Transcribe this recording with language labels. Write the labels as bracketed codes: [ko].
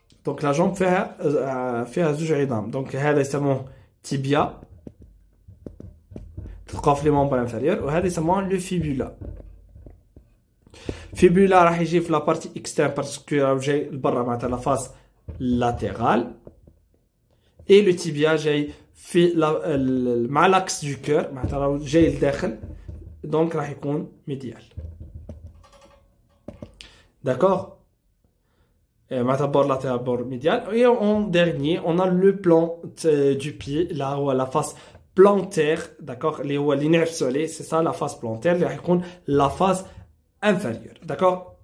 [fr] Donc la jambe [ar] فيها زوج عظام. Donc هذا يسموه tibia. تلقاه في [fr] les membres inférieurs [ar] وهذا يسموه le fibula. [fr] Fibula [ar] راح يجي في [fr] la partie externe parce que [ar] راه جاي لبرا معناتها [fr] la face latérale. [ar] Et le tibia جاي في مع [fr] l'axe du cœur [ar] معناتها راه جاي لداخل. [fr] Donc [ar] راح يكون [fr] médial. D'accord? معناتها bord latéral, bord médial. Et en dernier, on a le plan du pied, là où la face plantaire, d'accord, [ar] اللي هو اللي نعفسوا [fr] c'est ça la face plantaire [ar] اللي راح يكون [fr] la face inférieure, d'accord.